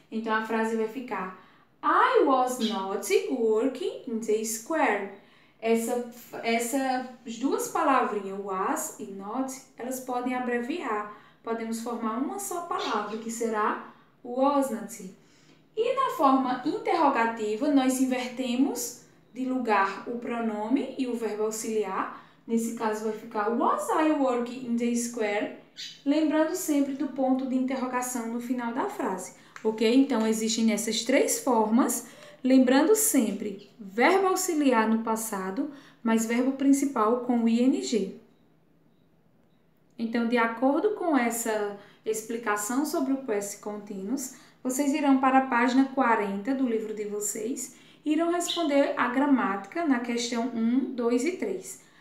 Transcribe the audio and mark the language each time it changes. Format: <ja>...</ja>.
<pt>Então, a frase vai ficar:</pt> <en>I was not working in the square.</en> <pt>Essas duas palavrinhas, was e not, elas podem abreviar. Podemos formar uma só palavra, que será wasn't. E na forma interrogativa, nós invertemos de lugar o pronome e o verbo auxiliar. Nesse caso vai ficar</pt> <en>was I working in the square?</en> <pt>Lembrando sempre do ponto de interrogação no final da frase, ok? Então, existem essas três formas, lembrando sempre verbo auxiliar no passado, mas verbo principal com ing. Então, de acordo com essa explicação sobre o past continuous, vocês irão para a página 40 do livro de vocês e irão responder a gramática na questão 1, 2 e 3.</pt>